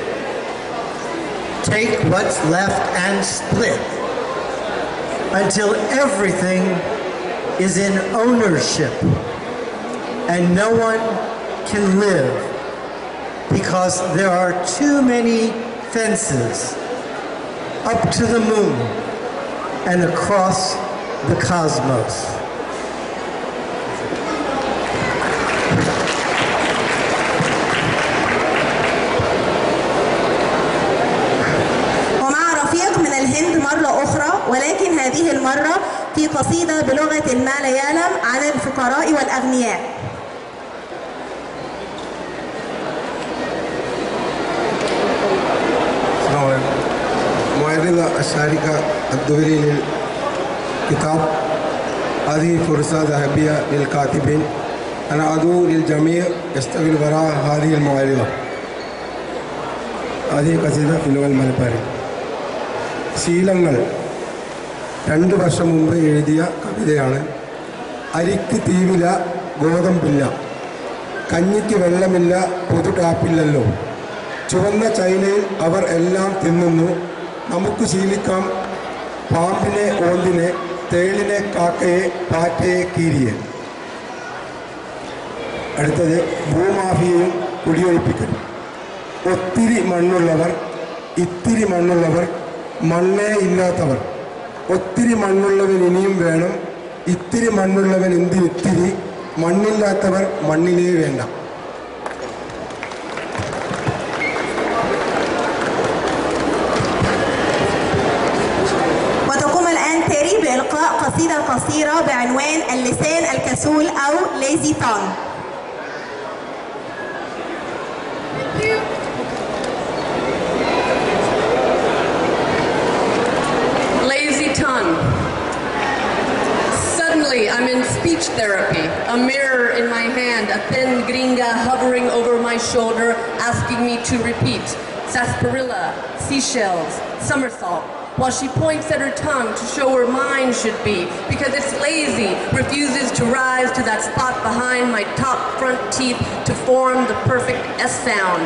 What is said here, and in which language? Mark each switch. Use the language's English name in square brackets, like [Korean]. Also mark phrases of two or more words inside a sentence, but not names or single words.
[English] Take what's left and split until everything is in ownership and no one can live because there are too many fences up to the moon and across the cosmos. [Arabic] ومع رفيق من الهند مرة أخرى، ولكن هذه المرة في قصيدة بلغة الماليالم عن الفقراء والأغنياء. معرضة الشاركة الدولي للكتاب. هذه فرصة ذهبية للكاتبين. أنا أدعو للجميع يشتغل وراء هذه المعرضة. هذه قصيدة في اللغة الملبارية. [Malayalam] ശീലങ്ങൾ 2 വർഷം മുമ്പ് എഴുതിയ കവിതയാണ്. അരിക്ക് തീവില, ഗോതമ്പില്ല, കഞ്ഞിക്ക് വെള്ളമില്ല, പൊതു ടാപ്പില്ലല്ലോ. ചുവന്ന ചൈനയിൽ അവർ എല്ലാം തിന്നുന്നു. നമുക്ക് ശീലിക്കാം പാമ്പിനെ, ഓന്തിനെ, തേളിനെ, കാക്കയെ, പാറ്റയെ, കീരിയെ. അടുത്തത് ഭൂമാഫിയയും കുടിയൊഴിപ്പിക്കലും. ഒത്തിരി മണ്ണുള്ളവർ, ഇത്തിരി മണ്ണുള്ളവർ, മണ്ണേ ഇല്ലാത്തവർ. ഒത്തിരി മണ്ണുള്ളവൻ ഇനിയും വേണം, ഇത്തിരി മണ്ണുള്ളവൻ എന്തിനിത്തിരി, മണ്ണില്ലാത്തവർ മണ്ണിലേ വേണ്ട. [Arabic] وتقوم الآن تيري بإلقاء قصيدة قصيرة بعنوان اللسان الكسول أو [English] lazy tongue. Lazy tongue. Suddenly, I'm in speech therapy, a mirror in my hand, a thin gringa hovering over my shoulder, asking me to repeat sarsaparilla, seashells, somersault, while she points at her tongue to show where mine should be, because it's lazy, refuses to rise to that spot behind my top front teeth to form the perfect S sound.